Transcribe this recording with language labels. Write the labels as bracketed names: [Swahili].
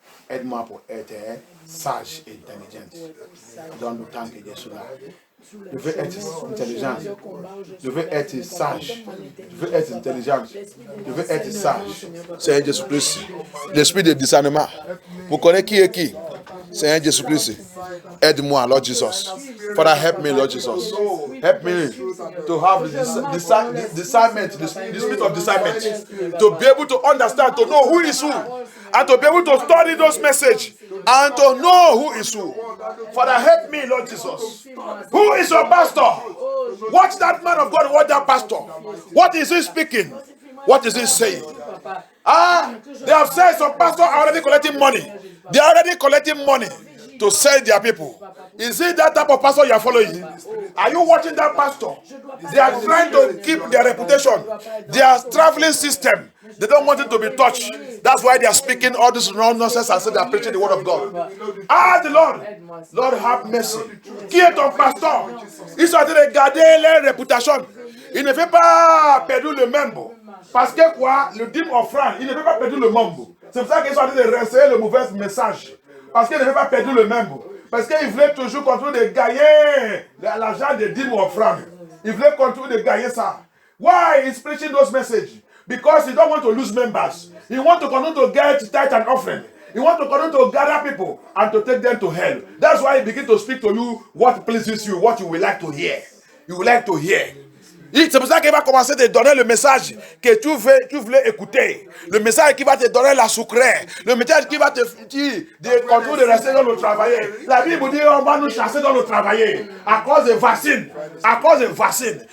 [French] Aide-moi pour être sage et intelligent. Dans le temps que je suis là. Je veux être intelligent. Je veux être sage. Je veux être intelligent. Je veux être sage. Seigneur Jésus-Christ. L'esprit de discernement. Vous connaissez qui est qui? Seigneur Jésus-Christ. Aide-moi, [English] Lord Jesus. Father, help me, Lord Jesus. Help me to have discernment, the spirit of discernment. To be able to understand, to know who is who. And to be able to study those messages. And to know who is who. Father, help me, Lord Jesus. Who is your pastor? Watch that man of God, watch that pastor. What is he speaking? What is he saying? They have said some pastors are already collecting money. They are already collecting money to sell their people. Is it that type of pastor you are following? Are you watching that pastor? They are trying to keep their reputation. Their traveling system. They don't want it to be touched. That's why they are speaking all this nonsense and say they are preaching the word of God. The Lord. Lord, have mercy. [French] Qui est ton pasteur? Ils sont en train de garder leur réputation. Il ne fait pas perdre le membre. Parce que quoi? Le dîme offrande, il ne fait pas perdre le membre. C'est pour ça qu'ils sont en train de renseigner le mauvais message. Parce qu'il ne fait pas perdre le membre. Parce qu'il voulait toujours continuer de gagner l'argent des dîmes offrandes. Il voulait continuer de gagner ça. [English] Why is preaching those messages? Because he don't want to lose members. He want to continue to get tithe and offering. He want to continue to gather people and to take them to hell. That's why he begin to speak to you what pleases you, what you will like to hear. You will like to hear. [French] C'est pour ça qu'il va commencer à te donner le message que tu voulais écouter. Le message qui va te donner la sucrée. Le message qui va te dire de continuer de rester dans le travail. La Bible dit on va nous chasser dans le travail. À cause des vaccins. À cause des vaccins.